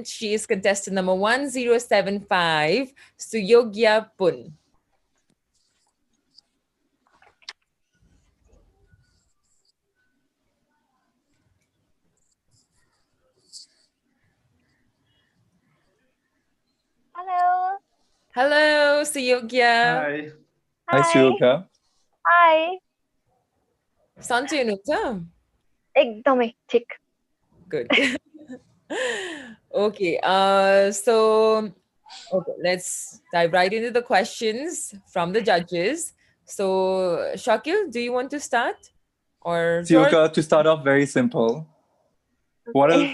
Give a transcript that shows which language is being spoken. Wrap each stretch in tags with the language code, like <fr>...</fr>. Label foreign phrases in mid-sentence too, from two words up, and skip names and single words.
<en>She is contestant number 1075, Suyogya Pun. Hello. Hello, Suyogya. Hi. Hi, Hi. Suyogya. Hi. Santu Yunuta.</en> <ne>एकदमै ठिक.</ne> <en>Good. Okay. Okay, let's dive right into the questions from the judges. So, Shakil, do you want to start? Or George? Suyogya, to start off, very simple. What are the</en>